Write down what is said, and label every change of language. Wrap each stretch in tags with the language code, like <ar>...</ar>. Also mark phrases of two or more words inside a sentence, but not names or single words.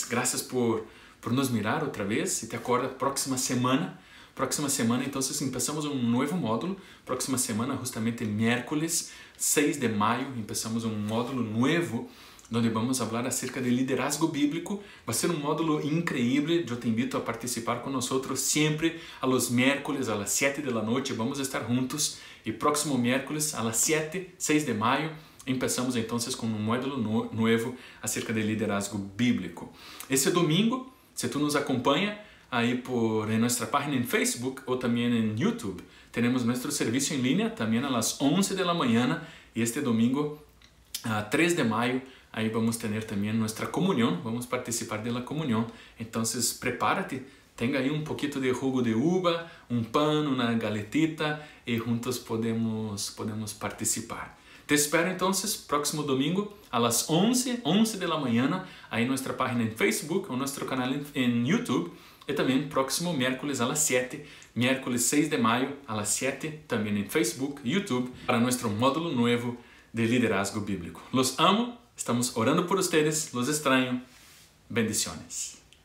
<pt>Graças por nos mirar outra vez. E te acorda, próxima semana, então, começamos um novo módulo. Próxima semana, justamente miércoles 6 de maio, começamos um módulo novo, onde vamos falar acerca de</pt> <es>liderazgo bíblico.</es> <pt>Vai ser um módulo incrível. Eu te invito a participar com nós sempre</pt> <es>a los miércoles, a las 7</es> <pt>da noite. Vamos estar juntos. E próximo miércoles,</pt> <es>a las 7,</es> <pt>6 de maio, começamos então com um módulo novo acerca de</pt> <es>liderazgo bíblico.</es> <pt>Esse domingo, se tu nos acompanha aí em nossa página em Facebook ou também em YouTube, temos nosso serviço em linha também às 11 da manhã. E este domingo, 3 de maio, aí vamos ter também nossa comunhão, vamos participar da comunhão. Então, prepárate, tenha aí um pouquinho de</pt> <es>jugo de uva,</es> <pt>um pão, uma galetita e juntos podemos participar. Te espero então próximo domingo</pt> <es>a las 11</es> <pt>da manhã, aí nossa página em Facebook ou nosso canal em YouTube. E também próximo</pt> <es>miércoles a las 7,</es> <pt>miércoles 6 de maio</pt> <es>a las 7,</es> <pt>também em Facebook, YouTube, para nosso módulo novo de</pt> <es>liderazgo bíblico. Los amo, estamos orando por ustedes, los extraño. Bendiciones.</es>